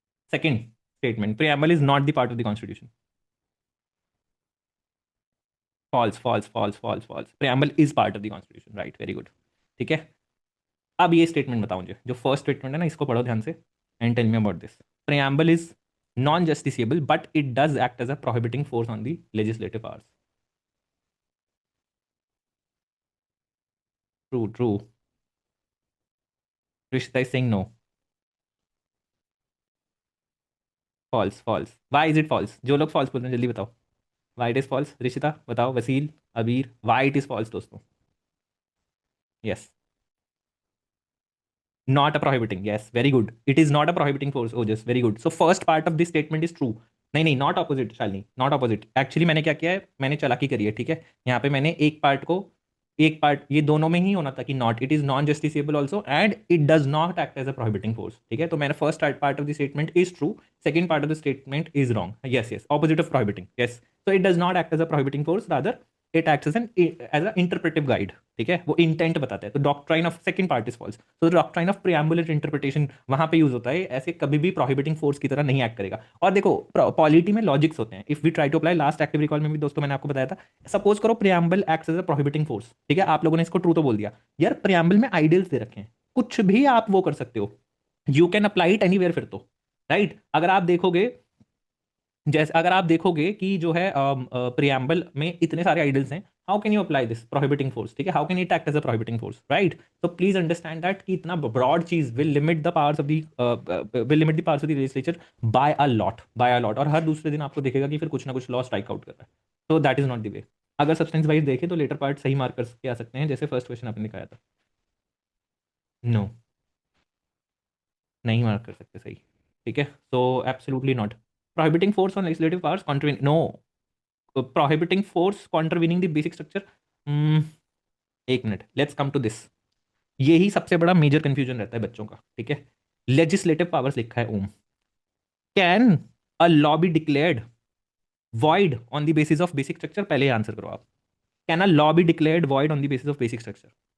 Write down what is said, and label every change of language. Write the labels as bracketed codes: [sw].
[en] Second statement, preamble is not the part of the constitution. False, false, false, false, false. Preamble is part of the constitution. Right, very good. ठीक है। [hi] अब ये statement बताओ मुझे, जो first statement है ना, इसको पढ़ो ध्यान से [en] And tell me about this. preamble is non justiciable but it does act as a prohibiting force on the legislative powers. True, true. Rishita is saying no. False, false. Why is it false? [hi] जो लोग false बोल रहे हैं जल्दी बताओ। [en] Why it is false? Rishita बताओ, Wasil, Abir, why it is false दोस्तों? Yes. Not a prohibiting, yes, very good, it is not a prohibiting force, oh just very good, so first part of this statement is true। [hi] नहीं नहीं, [en] Not opposite Shalini, not opposite. [hi] Actually मैंने क्या किया है, मैंने चालाकी करी है, ठीक है। यहाँ पे मैंने एक पार्ट को, एक पार्ट ये दोनों में ही होना था कि not, [en] it is non justiciable also and it does not act as a prohibiting force, [hi] ठीक है। [en] तो मैंने first part of the statement is true, second part of the statement is wrong, yes yes, opposite of prohibiting, yes. so it does not act as a prohibiting force, rather it acts as an interpretive guide, ठीक है। [hi] वो intent बताता है। तो doctrine of, [en] second part is false, [hi] तो doctrine of प्रियम्बुलर interpretation वहां पे use होता है, ऐसे कभी भी प्रोहिबिटिंग फोर्स की तरह नहीं एक्ट करेगा। और देखो पॉलिटी में लॉजिक्स होते हैं, [en] if we try to apply, [hi] last active recall में भी दोस्तों मैंने आपको बताया था, सपोज करो [en] preamble acts as a prohibiting force, [hi] ठीक है, आप लोगों ने इसको ट्रू तो बोल दिया यार, प्रियम्बल में आइडियल्स दे रखे हैं, कुछ भी आप वो कर सकते हो, [en] you can apply it anywhere, [hi] फिर तो राइट। अगर आप देखोगे, जैसे अगर आप देखोगे कि जो है प्रियम्बल में इतने सारे आइडल्स हैं, [en] how can you apply this prohibiting force, [hi] ठीक है, [en] how can it act as a prohibiting force, [hi] right. [en] तो please understand that कि इतना ब्रॉड चीज will limit the powers of the will limit the powers of the legislature by a lot, by a lot. [hi] और हर दूसरे दिन आपको दिखेगा कि फिर कुछ ना कुछ लॉ स्ट्राइक आउट कर रहा है, तो [en] That is not the way. [hi] अगर सब्सटेंस वाइज देखें तो लेटर पार्ट सही मार्क करके आ सकते हैं, जैसे फर्स्ट क्वेश्चन आपने दिखाया था। नो, नहीं मार्क कर सकते सही, ठीक है। [en] So absolutely not prohibiting force on legislative powers contravening, no, prohibiting force contravening the basic structure। एक मिनट, let's come to this. [hi] यही सबसे बड़ा मेजर कंफ्यूजन रहता है बच्चों का, ठीक है। लेजिस्लेटिव पावर्स लिखा है ओम, [en] Can a law be declared void on the basis of basic structure? [hi] पहले आंसर करो आप, [en] Can a law be declared void on the basis of basic structure?